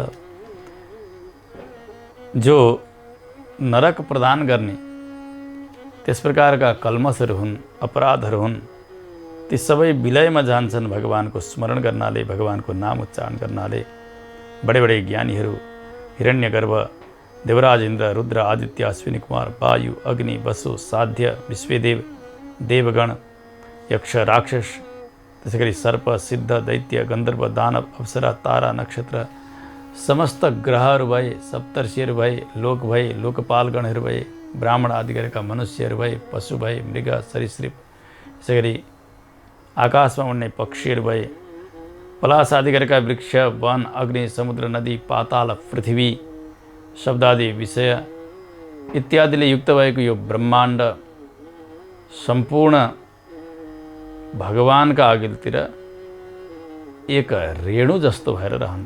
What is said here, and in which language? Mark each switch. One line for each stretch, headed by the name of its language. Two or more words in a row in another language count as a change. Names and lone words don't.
Nepali: जो नरक प्रदान गर्ने त्यस प्रकारका कल्मसहरू हुन्, अपराधहरू हुन्, ती सबै विलयमा जान्छन् भगवानको स्मरण गर्नाले, भगवानको नाम उच्चारण गर्नाले। बडे बडे ज्ञानीहरू हिरण्यगर्भ, देवराज इन्द्र, रुद्र, आदित्य, अश्विनी कुमार, वायु, अग्नि, वसु, साध्य, विश्वेदेव, देवगण, यक्ष, राक्षस, त्यसै गरी सर्प, सिद्ध, दैत्य, गन्धर्व, दानव, अप्सरा, तारा, नक्षत्र, समस्त ग्रहहरू भए, सप्तर्षिहरू भए, लोक भए, लोकपालगणहरू भए, ब्राह्मण आदि गरेका मनुष्यहरू भए, पशु भए, मृग, सरीसृप, त्यसै गरी आकाशमा उड्ने पक्षीहरू भए, पलास आदि गरेका वृक्ष, वन, अग्नि, समुद्र, नदी, पाताल, पृथ्वी, शब्दादि विषय इत्यादिले युक्त भएको यो ब्रह्माण्ड सम्पूर्ण भगवानका अघिल्तिर एक रेणु जस्तो भएर रहन्छ।